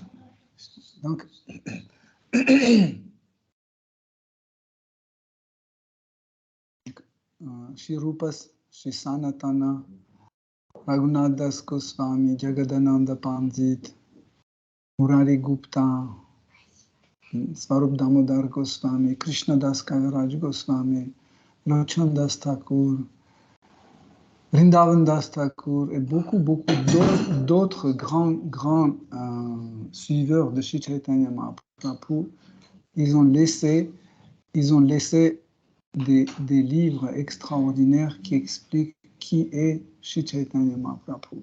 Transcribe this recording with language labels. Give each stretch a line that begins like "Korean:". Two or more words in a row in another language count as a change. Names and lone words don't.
French: Donc, Shri Rupa, Shri Sanatana, Raghunath Das Goswami, Jagadananda Pandit, Murari Gupta, Swarup Damodar Goswami, Krishna Das Kaviraj Goswami, Lochan Das Thakur, Vrindavan Das Thakur et beaucoup d'autres grands suiveurs de Shri Chaitanya Mahaprabhu, ils ont laissé des livres extraordinaires qui expliquent qui est Shri Chaitanya Mahaprabhu.